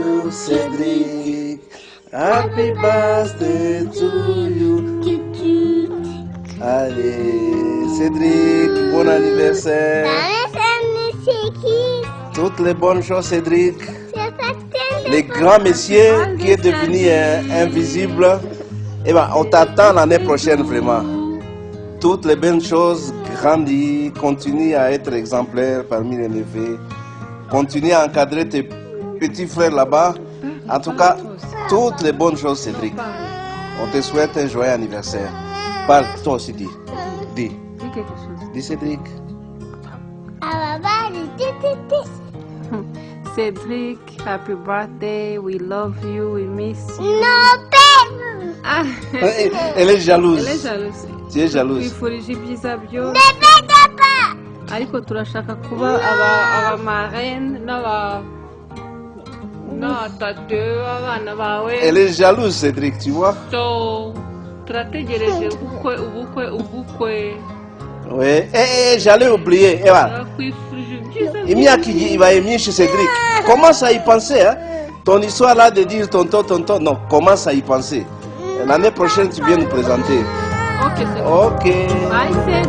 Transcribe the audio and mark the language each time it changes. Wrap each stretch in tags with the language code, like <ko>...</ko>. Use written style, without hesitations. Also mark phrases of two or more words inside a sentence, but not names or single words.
<en>Cédric. Happy birthday to you.</en> <fr>Allez, Cédric, bon anniversaire. Toutes les bonnes choses, Cédric. Les grands messieurs qui est devenu invisible. Eh ben, on t'attend l'année prochaine vraiment. Toutes les bonnes choses, grandis, continue à être exemplaire parmi les neveux. Continue à encadrer tes petits frères là-bas. En tout cas, toutes les bonnes choses, Cédric. On te souhaite un joyeux anniversaire. Parle, toi aussi, dis. Dis. Dis quelque chose. Dis, Cédric. Cédric,</fr> <en>happy birthday. We love you. We miss you. No, Ah.</en> <fr>Elle est jalouse. Elle est jalouse. Tu es jalouse.</fr> <rw>Twifurije ibyiza byose. Ariko turashaka kuba abamarene n'abatatu abana bawe.</rw> <fr>Elle est jalouse, Cédric, tu vois.</fr> <rw>So, turategereje ubukwe.</rw> <fr>Oui, j'allais oublier. Voilà. Il va aimer chez Cédric. Commence à y penser. Hein? Ton histoire là de dire tonton, non, commence à y penser. L'année prochaine, tu viens nous présenter. Ok, c'est bon. Ok. Bye, Cédric.</fr>